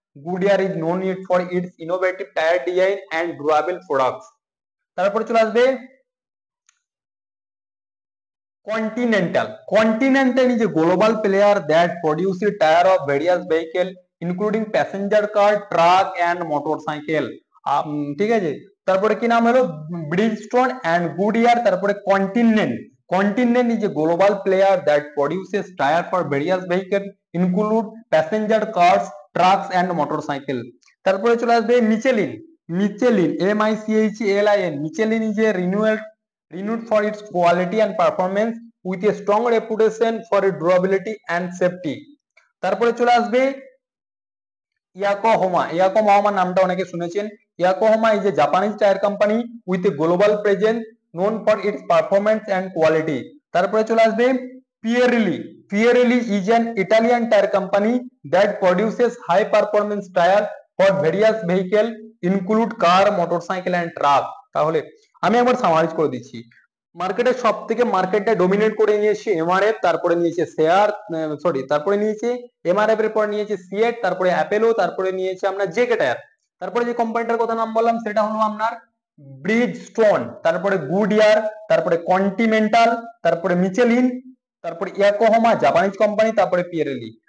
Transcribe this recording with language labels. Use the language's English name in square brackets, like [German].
[English] Goodyear is known for its innovative tire design and durable products। [Bangla] তারপরে চলে আসবে Continental। [English] Continental is a global player that produces tire of various vehicle including passenger car, truck and motorcycle। [Bangla] ঠিক আছে, তারপরে কি নাম হলো? ব্রিজস্টোন and Goodyear, তারপরে continent. [English] Continent is a global player that produces tire for various vehicle include passenger cars, trucks and motorcycle। [Bangla] তারপরে চলে আসবে Michelin. Michelin, MICHELIN। [English] Michelin is a renowned for its quality and performance with a strong reputation for durability and safety। [Bangla] তারপরে চলে আসবে ইয়াকোহামা। ইয়াকোহামা নামটা অনেকে শুনেছেন। [English] Yokohama is a Japanese tyre company with a global presence, known for its performance and quality. [Bangla] তারপরে চলে আসবে পিয়েরলি। [English] Pirelli is an Italian tire company that produces high performance tire for various vehicle include car, motorcycle and truck। [Bangla] তাহলে আমি একবার summarise করে দিচ্ছি। মার্কেটের সব থেকে মার্কেটটা ডোমিনেট করে নিয়েছে এমআরএফ, তারপরে নিয়েছে শেয়ার, সরি তারপরে নিয়েছে এমআরএফ এর পর নিয়েছে সিয়েট, তারপরে অ্যাপেলো, তারপরে নিয়েছে আপনার জেকে টায়ার। তারপরে যে কোম্পানিটার কথা নাম বললাম সেটা হলো আপনার ব্রিজস্টোন, তারপরে গুডইয়ার, তারপরে কন্টিনেন্টাল, তারপরে মিচেলিন, তারপরে ইয়াকোহামা জাপানিজ কোম্পানি, তারপরে পিয়েরেলি।